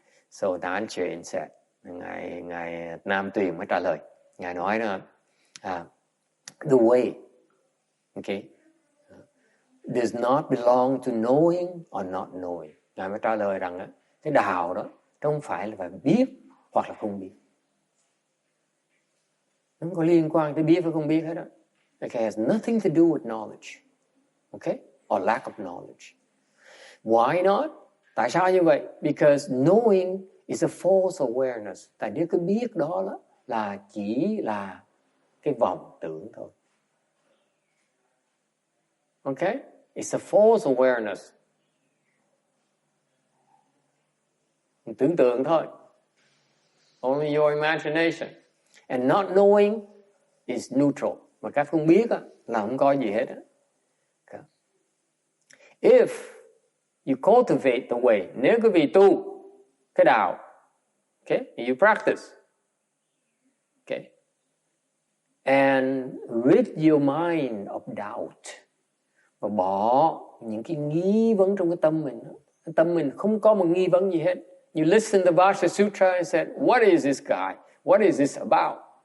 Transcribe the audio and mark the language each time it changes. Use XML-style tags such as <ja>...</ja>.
<en>So Nanquan said,</en> <vi>ngài Nam Tuyền mới trả lời, ngài nói là</vi> <en>the way, okay, does not belong to knowing or not knowing.</en> <vi>Ngài mới trả lời rằng cái đạo đó không phải là phải biết hoặc là không biết. Nó không có liên quan tới biết với không biết hết đó.</vi> <en>Okay, it has nothing to do with knowledge. Okay? Or lack of knowledge. Why not?</en> <vi>Tại sao như vậy?</vi> <en>Because knowing is a false awareness.</en> <vi>Tại nếu cái biết đó là chỉ là cái vọng tưởng thôi.</vi> <en>Okay? It's a false awareness.</en> <vi>Tưởng tượng thôi.</vi> <en>Only your imagination. And not knowing is neutral.</en> <vi>Mà các không biết là không có gì hết. Okay.</vi> <en>If you cultivate the way,</en> <vi>nếu quý vị tu cái đạo,</vi> <en>okay, you practice, okay, and rid your mind of doubt,</en> <vi>và bỏ những cái nghi vấn trong cái tâm mình. Tâm mình không có một nghi vấn gì hết.</vi> <en>You listen to Vajra Sutra and said, what is this guy? What is this about?</en>